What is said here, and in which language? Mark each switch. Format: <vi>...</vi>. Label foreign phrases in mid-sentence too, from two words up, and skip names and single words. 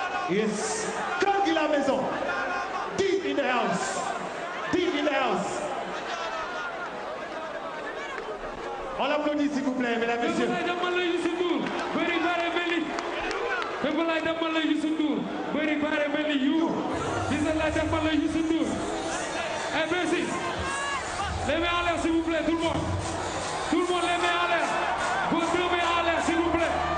<fr>Yes. Quand dit la maison,</fr> <en>deep in the house, deep in the house.</en> <fr>On l'applaudit, s'il vous plaît, mesdames, messieurs.</fr> <wo>Dama lay demal la Youssou Ndour. Bari bare meli. Dama lay demal la Youssou Ndour. Bari bare meli you. Gis nga lay demal la Youssou Ndour.</wo> <fr>Eh, merci. Les mains en l'air, s'il vous plaît, tout le monde. Tout le monde, les mains en l'air. Vos deux mains en l'air, s'il vous plaît.</fr>